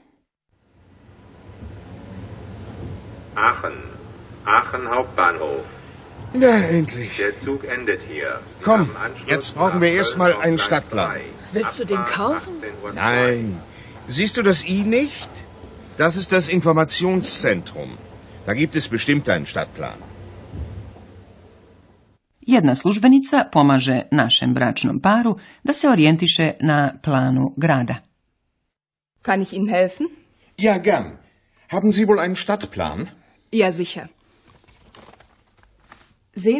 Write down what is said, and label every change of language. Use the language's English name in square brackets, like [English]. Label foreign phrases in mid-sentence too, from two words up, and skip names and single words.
[German] Aachen Hauptbahnhof. Na, endlich. Der Zug endet hier. Sie Komm, haben Anschluss jetzt brauchen wir nach erstmal Köln auf einen Gleis Stadtplan. 3. Willst du den Abfahrt kaufen? 18:02 Uhr. Nein. Siehst du das I nicht? Das ist das Informationszentrum. Da gibt es bestimmt einen Stadtplan. [Serbian] Jedna službenica pomaže našem bračnom paru da se orijentiše na planu grada. [German] Kann ich Ihnen helfen? Ja, gern. Haben Sie wohl einen Stadtplan? Ja, sicher. Sehen Sie